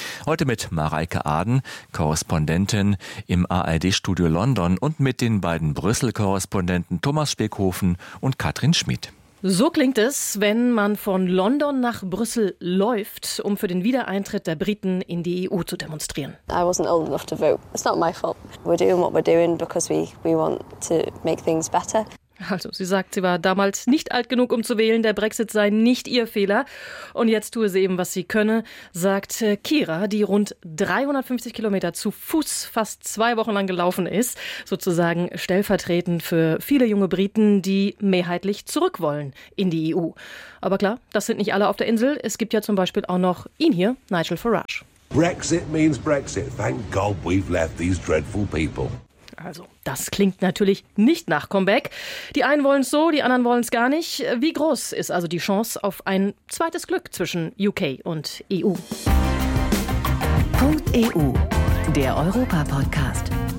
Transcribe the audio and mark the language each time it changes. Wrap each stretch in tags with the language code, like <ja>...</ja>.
<de>Heute mit Mareike Aden, Korrespondentin im ARD-Studio London, und mit den beiden Brüssel-Korrespondenten Thomas Speckhofen und Katrin Schmid. So klingt es, wenn man von London nach Brüssel läuft, um für den Wiedereintritt der Briten in die EU zu demonstrieren.</de> <en>I wasn't old enough to vote. It's not my fault. We're doing what we're doing because we want to make things better.</en> <de>Also, sie sagt, sie war damals nicht alt genug, um zu wählen. Der Brexit sei nicht ihr Fehler. Und jetzt tue sie eben, was sie könne, sagt Kira, die rund 350 Kilometer zu Fuß fast 2 Wochen lang gelaufen ist. Sozusagen stellvertretend für viele junge Briten, die mehrheitlich zurück wollen in die EU. Aber klar, das sind nicht alle auf der Insel. Es gibt ja zum Beispiel auch noch ihn hier, Nigel Farage.</de> <en>Brexit means Brexit. Thank God we've left these dreadful people.</en> <de>Also, das klingt natürlich nicht nach Comeback. Die einen wollen es so, die anderen wollen es gar nicht. Wie groß ist also die Chance auf ein zweites Glück zwischen UK und EU? .eu, der Europa-Podcast.</de>